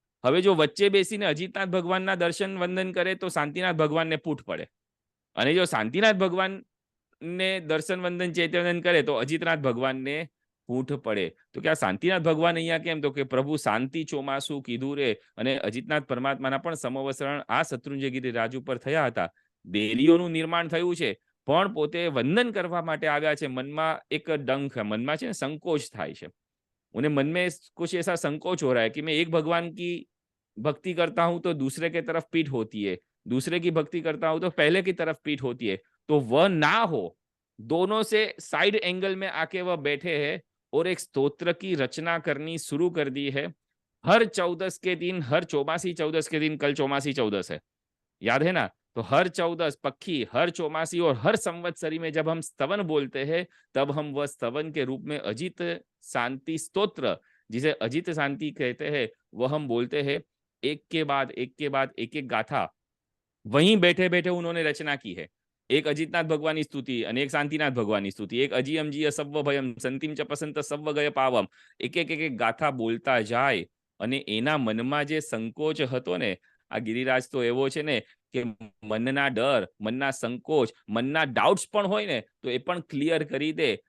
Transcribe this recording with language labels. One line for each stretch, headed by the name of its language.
Gujarati: હવે જો વચ્ચે બેસીને અજીતનાથ ભગવાનના દર્શન વંદન કરે તો શાંતિનાથ ભગવાનને પૂઠ પડે, અને જો શાંતિનાથ ભગવાનને દર્શન વંદન ચૈત્યવંદન કરે તો અજીતનાથ ભગવાનને પૂઠ પડે. તો કે આ શાંતિનાથ ભગવાન અહીંયા કેમ? તો કે પ્રભુ શાંતિ ચોમાસું કીધું રે, અને અજીતનાથ પરમાત્માના પણ સમવસરણ આ શત્રુંજય ગિરિરાજ ઉપર થયા હતા. દેરીઓનું નિર્માણ થયું છે, પણ પોતે વંદન કરવા માટે આવ્યા છે. મનમાં એક ડંખ, મનમાં છે ને સંકોચ થાય છે.
Hindi: उन्हें मन में कुछ ऐसा संकोच हो रहा है कि मैं एक भगवान की भक्ति करता हूं तो दूसरे की तरफ पीठ होती है, दूसरे की भक्ति करता हूं तो पहले की तरफ पीठ होती है. तो वह ना हो, दोनों से साइड एंगल में आके वह बैठे हैं और एक स्तोत्र की रचना करनी शुरू कर दी है. हर 14 के दिन, हर चौमासी 14 के दिन, कल चौमासी 14 है, याद है ना? तो हर 14 पक्की, हर चौमासी और हर संवत्सरी में जब हम स्तवन बोलते हैं, तब हम वह स्तवन के रूप में अजित शांति स्तोत्र, जिसे अजित शांति कहते हैं, वह हम बोलते हैं. एक के बाद एक के बाद एक एक गाथा वहीं बैठे बैठे उन्होंने रचना की है. एक अजितनाथ भगवान की स्तुति
Gujarati: અને એક શાંતિનાથ ભગવાનની સ્તુતિ,
Prakrit languages: એક અજીયમ જીય સવ્વ ભયમ સંતિમ ચ પસંત સવ્વ ગય પાવમ.
Gujarati: એક એક એક ગાથા બોલતા જાય, અને એના મનમાં જે સંકોચ હતો ને, આ ગિરિરાજ તો એવો છે ને કે મનના ડર, મનના સંકોચ, મનના ડાઉટ્સ પણ હોય ને, તો એ પણ ક્લિયર કરી દે.